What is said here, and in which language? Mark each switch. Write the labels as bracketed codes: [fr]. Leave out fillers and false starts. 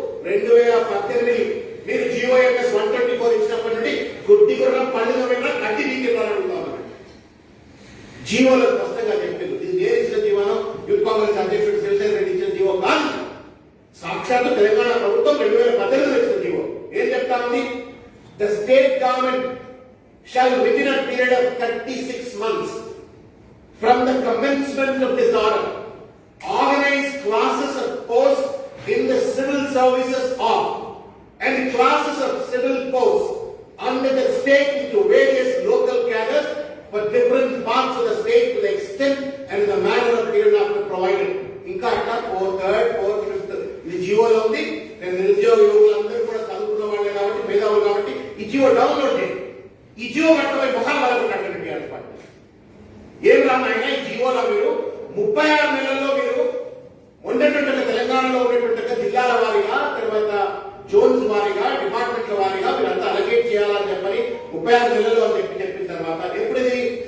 [te] 2018 మీరు జిఓఎంఎస్ 124 ఇచ్చినప్పటి నుండి గుడ్డి గుర్రం పండుగ వెళ్ళినా కట్టి నీకెళ్ళాలనుకుంటా ఉన్నారు. జీవోలో స్పష్టంగా చెప్పింది. ఇది నేను ఇచ్చిన జీవనం, యూత్ కాంగ్రెస్ అధ్యక్షుడు శివసేన రెడ్డి ఇచ్చిన జీవో కాదు. సాక్షాత్తు తెలంగాణ ప్రభుత్వం 2018 ఇచ్చిన జీవో. ఏం చెప్తా ఉంది? [en] The state government shall within a period of 36 months from the commencement of this order organize classes of posts in the civil services of and classes of civil posts under the state into various local cadres for different parts of the state to the extent and in the manner of period after provided. [te] ఇంకా అట్లా 4th, 4th, 5th ఇది జీవోలో ఉంది. నేను నిరుద్యోగ యువకులందరూ కూడా చదువుకున్న వాళ్ళే కాబట్టి, మేధావులు కాబట్టి ఈ జీవో డౌన్లోడ్ చేయండి. ఈ జీవో కట్టబోయి ముఖాలు వాళ్ళకు కట్టండి టీఆర్ఎస్ పార్టీ. ఏం రానైనా ఈ జీవోలో మీరు 36 నెలల్లో మీరు ఉండేటువంటి తెలంగాణలో ఉండేటువంటి జిల్లాల వారీగా, తర్వాత జోన్స్ వారీగా, డిపార్ట్మెంట్ల వారీగా మీరంతా అలొకేట్ చేయాలని చెప్పని 36 నెలల్లో అని చెప్పిన తర్వాత ఎప్పుడుది?